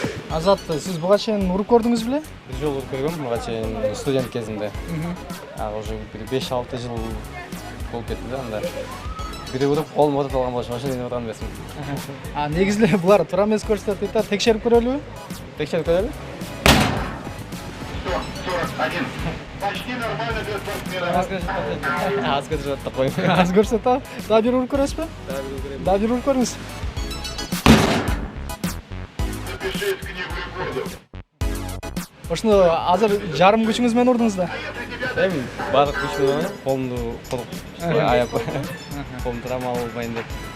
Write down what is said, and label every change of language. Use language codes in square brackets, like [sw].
[ky] Азат, сиз буга чейин уруп көрдүңүз беле? Бир жолу уруп көргөм, буга чейин студент кезинде. Уже 5-6 жыл болуп кетти да, анда. Бири уруп колум оорутуп алган болчу, ошондон кийин урган эмесмин. Негизи эле булар туура эмес көрсөтөт дейт да, текшерип көрөлүбү? Текшерип көрөлү. [ru] Почти нормально для спортсмена. [ky] Аз көрсөтөт да коюм. Аз көрсөтөт. Дагы бир уруп көрөсүзбү? Дагы бир уруп көрүңүз. [ru] Запишись в книгу рекордов. [ky] Ошондо азыр жарым күчүңүз менен урдуңуз да? Эми баардык күч менен колумду коруп, аяп, колум травма болбойн деп.